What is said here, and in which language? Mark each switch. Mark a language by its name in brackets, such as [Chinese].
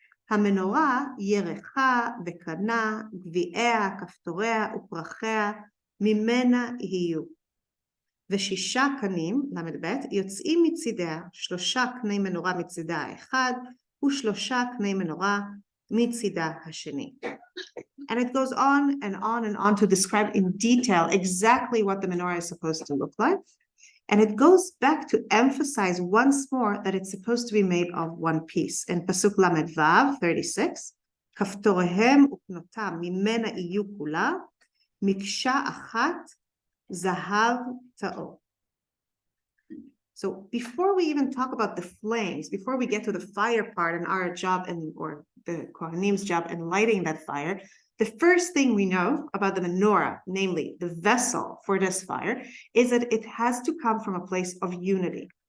[Hebrew] המנורה, ירחה וקנה, גביעיה, כפתוריה ופרחיה, ממנה יהיו. ושישה קנים, ל"ב, יוצאים מצידיה, 3 קני מנורה מצידה האחד, ו3 קני מנורה מצידה השני. [English] And it goes on and on and on to describe in detail exactly what the menorah is supposed to look like. And it goes back to emphasize once more that it's supposed to be made of one piece. In Pasuk Lamed Vav 36, [Hebrew] כפתוריהם ופנותם ממנה יהיו כולה, מקשה אחת, זהב טהור. [English] So before we even talk about the flames, before we get to the fire part and our job or the Kohanim's job in lighting that fire, the first thing we know about the menorah, namely the vessel for this fire, is that it has to come from a place of unity.